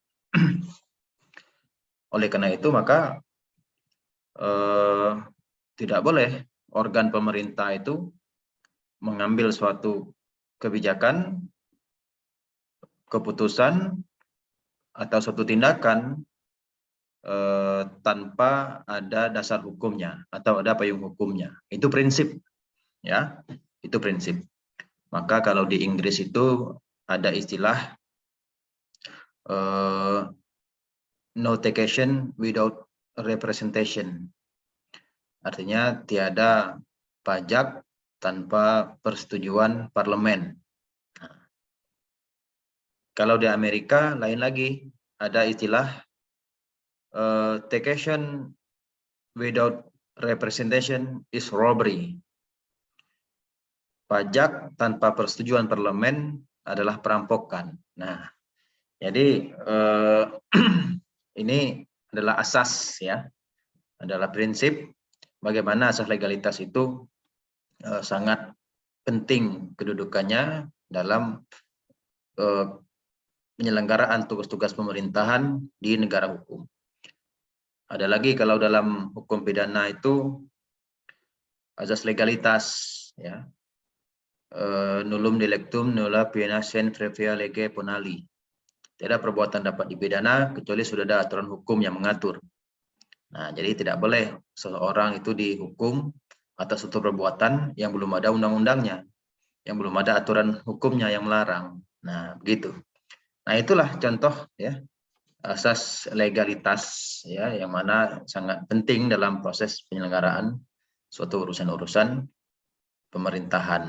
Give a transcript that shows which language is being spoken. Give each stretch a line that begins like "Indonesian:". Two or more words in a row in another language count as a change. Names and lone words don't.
Indonesian: Oleh karena itu, maka tidak boleh organ pemerintah itu mengambil suatu kebijakan, keputusan, atau suatu tindakan tanpa ada dasar hukumnya atau ada payung hukumnya. Itu prinsip, ya. Itu prinsip. Maka kalau di Inggris itu ada istilah
English: no taxation without representation.
Indonesian: Artinya tiada pajak tanpa persetujuan parlemen. Nah, kalau di Amerika lain lagi, ada istilah
English: taxation without representation is robbery.
Indonesian: Pajak tanpa persetujuan parlemen adalah perampokan. Nah, jadi ini adalah asas, ya, adalah prinsip bagaimana asas legalitas itu sangat penting kedudukannya dalam penyelenggaraan tugas-tugas pemerintahan di negara hukum. Ada lagi kalau dalam hukum pidana itu asas legalitas, ya.
Latin: Nullum delictum nulla pena sine previa lege ponali.
Indonesian: Tidak perbuatan dapat dipidana kecuali sudah ada aturan hukum yang mengatur. Nah, jadi tidak boleh seseorang itu dihukum atas suatu perbuatan yang belum ada undang-undangnya, yang belum ada aturan hukumnya yang melarang. Nah, begitu. Nah, itulah contoh, ya, asas legalitas, ya, yang mana sangat penting dalam proses penyelenggaraan suatu urusan-urusan pemerintahan.